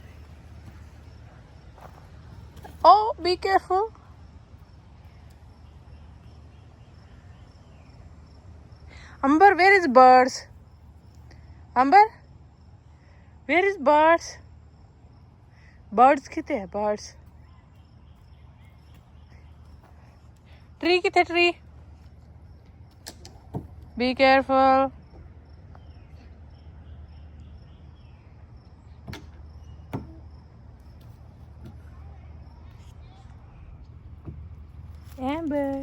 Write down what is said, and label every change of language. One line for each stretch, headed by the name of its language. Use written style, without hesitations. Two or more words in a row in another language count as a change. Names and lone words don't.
English: Oh, be careful. Amber, where is birds? Amber, where is birds? Birds
Punjabi: ਕਿੱਥੇ ਹੈ
English: birds? Tree किथे tree? Be careful. Amber.